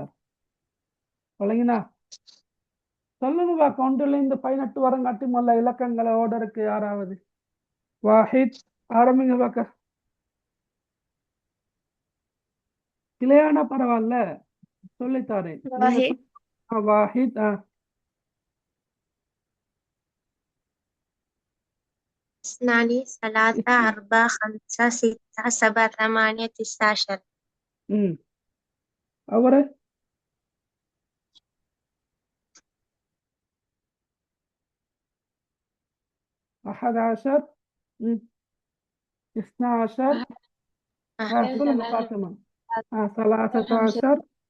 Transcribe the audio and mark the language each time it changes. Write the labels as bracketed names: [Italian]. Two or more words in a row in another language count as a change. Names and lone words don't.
[Tamil] இல்லைங்களா? சொல்லுங்க பாக்க. ஒன்றுல இந்த 18 வரங்காட்டி முதல்ல இலக்கங்களை ஓர்டருக்கு யாராவது? வாஹித், ஆரம்பிங்க பாக்க. இல்லையானா பரவாயில்ல. சொல்லித்தாரேன். நீங்க واحد வாஹித். [Arabic] اثنان ثلاثة أربعة خمسة ستة سبعة ثمانية تسعة عشر [Tamil] அவரு 11 12 சொல்லுங்க பாத்திமா. 13